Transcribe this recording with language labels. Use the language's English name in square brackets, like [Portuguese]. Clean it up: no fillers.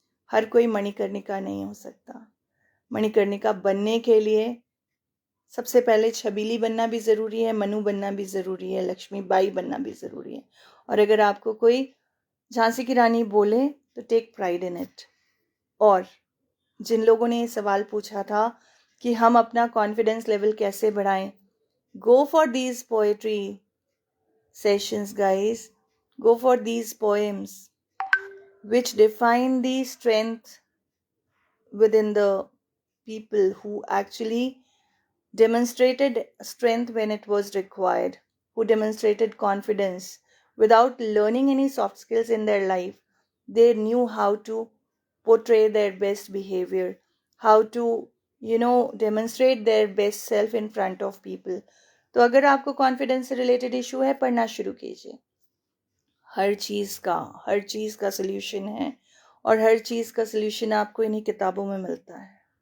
[Hindi] हर कोई मणिकर्णिका नहीं हो सकता। मणिकर्णिका बनने के लिए सबसे पहले छबीली बनना भी ज़रूरी है, मनु बनना भी ज़रूरी है, लक्ष्मीबाई बनना भी ज़रूरी है। और अगर आपको कोई झांसी की रानी बोले तो [English] Take pride in it. [Hindi] और जिन लोगों ने ये सवाल पूछा था कि हम अपना कॉन्फिडेंस लेवल कैसे बढ़ाएं, [English] Go for these poetry sessions guys, go for these poems which define the strength within the people who actually demonstrated strength when it was required, who demonstrated confidence without learning any soft skills in their life. They knew how to portray their best behavior, how to demonstrate their best self in front of people. [Hindi] तो अगर आपको confidence से related issue है, पढ़ना शुरू कीजिए। हर चीज़ का solution है, और हर चीज़ का सल्यूशन आपको इन्हीं किताबों में मिलता है।